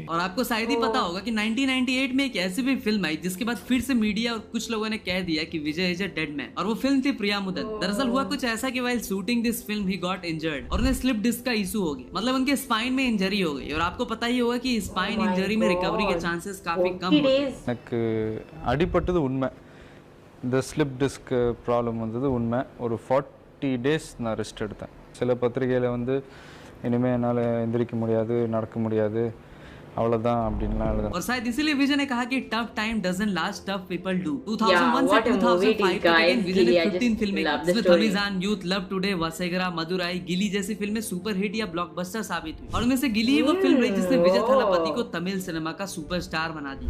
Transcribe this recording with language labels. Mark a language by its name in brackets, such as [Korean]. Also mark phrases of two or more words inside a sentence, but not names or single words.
[Hindi] और आपको शायद ही पता होगा कि 1998 में एक ऐसी भी फिल्म आई जिसके बाद फिर से मीडिया और कुछ लोगों ने कह दिया कि [English] Vijay is a dead man, [Hindi] और वो फिल्म थी प्रिया मुदत। दरअसल हुआ कुछ ऐसा कि [English] while shooting this film he got injured [Hindi] और उन्हें [English] slip disc [Hindi] का इशू हो गया, मतलब उनके स्पाइन में इंजरी हो गई। और आपको पता ही होगा कि [English] spine injury [Hindi] में रिकवरी के चांसेस काफी कम [Tamil] எனக்கு அடிபட்டது உண்மை, இந்த [English] slip disc problem [Tamil] வந்தது உண்மை। ஒரு 40 டேஸ் நான் ரெஸ்ட் எடுத்தேன்। சில பத்திரிகையில் வந்து இனிமேல் என்னால் எந்திரிக்க முடியாது, நடக்க முடியாது, अவ்வளவுதான் அப்படின்லாம் எழுதுறேன்। [Hindi] और शायद इसीलिए विजय ने कहा कि [English] tough time doesn't last, tough people do. [Hindi] 2001 से 2005 तक अगेन विजय ने 15 फिल्में की, जिसमें थमीजान, यूथ, लव टुडे, वसेगरा, मदुराई, गिली जैसी फिल्में [English] super hit [Hindi] या ब्लॉकबस्टर साबित हुई। और उनमें से गिली ही वो फिल्म रही जिसने विजय थलपति को तमिल सिनेमा का सुपरस्टार बना दिया।